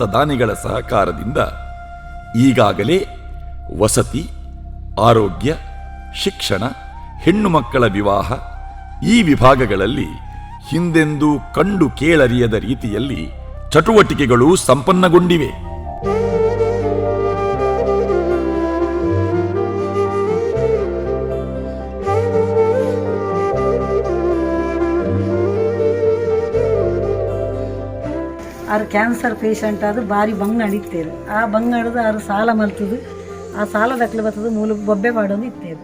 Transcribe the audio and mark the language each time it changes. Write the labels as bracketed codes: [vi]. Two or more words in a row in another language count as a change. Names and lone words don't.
[kn] ದಾನಿಗಳ ಸಹಕಾರದಿಂದ ಈಗಾಗಲೇ ವಸತಿ, ಆರೋಗ್ಯ, ಶಿಕ್ಷಣ, ಹೆಣ್ಣು ಮಕ್ಕಳ ವಿವಾಹ ಈ ವಿಭಾಗಗಳಲ್ಲಿ ಹಿಂದೆಂದೂ ಕಂಡು ಕೇಳರಿಯದ ರೀತಿಯಲ್ಲಿ ಚಟುವಟಿಕೆಗಳು ಸಂಪನ್ನಗೊಂಡಿವೆ. [tcy] ಅವ್ರು [en] cancer patient [tcy] ಅದು ಭಾರಿ ಬಂಗಾಡ ಇತ್ತೇರು. ಆ ಬಂಗಾಡದು ಅವ್ರು ಸಾಲ ಮಲ್ತದು, ಆ ಸಾಲ ದಕ್ಲು ಬರ್ತದೆ ಮೂಲ ಬೊಬ್ಬೆ ಮಾಡೋದು ಇತ್ತೇರು.